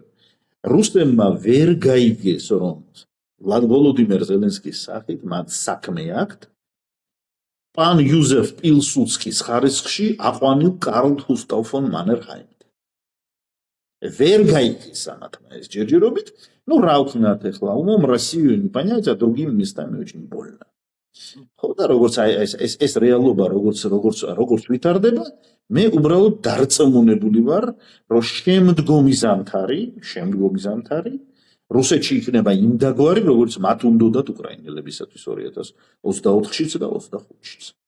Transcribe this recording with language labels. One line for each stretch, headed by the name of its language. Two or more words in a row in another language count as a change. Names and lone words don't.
Georgian: რუსებმა ვერ გაიგეს, რომ ვლადიმერ ზელენსკის სახით მათ საქმე აქვთ პან იუზეფ პილსუდსკის ხარისხში აყვანილ კარლ გუსტავ ფონ მანერჰაიმთან. ვერ გაიგეს ამათმა ეს ჯერჯერობით, რა ვქნათ ეხლა,
Russian: умом Россию не понять, а другим местами очень больно.
Georgian: ხო და როგორც ეს რეალობა როგორც ვითარდება, მე უბრალოდ დარწმუნებული ვარ, რომ შემდგომი ზამთარი რუსეთში იქნება იმ დაგვარი, როგორც მათ უნდათ უკრაინელებისათვის 2024-შიც და 25-შიც.